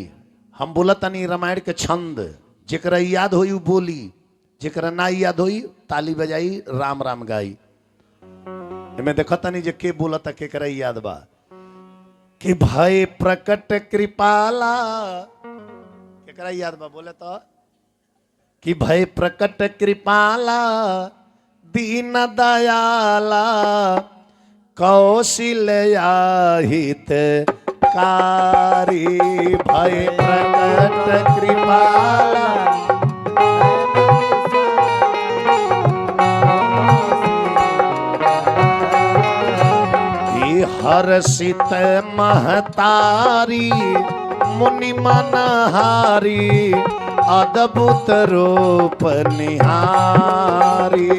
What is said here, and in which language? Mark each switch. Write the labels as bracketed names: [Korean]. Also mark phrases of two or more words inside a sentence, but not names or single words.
[Bhojpuri] हम बोलतनी रामायण के छंद, जेकरा याद होई उ बोली, जेकरा ना याद होई ताली बजाई, राम राम गाई। मैं देखतनी जे के बोलता केकरा याद बा। [Awadhi] कि भय प्रकट कृपाला, [Bhojpuri] केकरा याद बा बोले तो? [Awadhi] कि भय प्रकट कृपाला दीन दयाला कौशल्या हित कारी। भय प्रकट कृपाला हर्षित महतारी मुनि मनहारी अद्भुत रूप निहारी।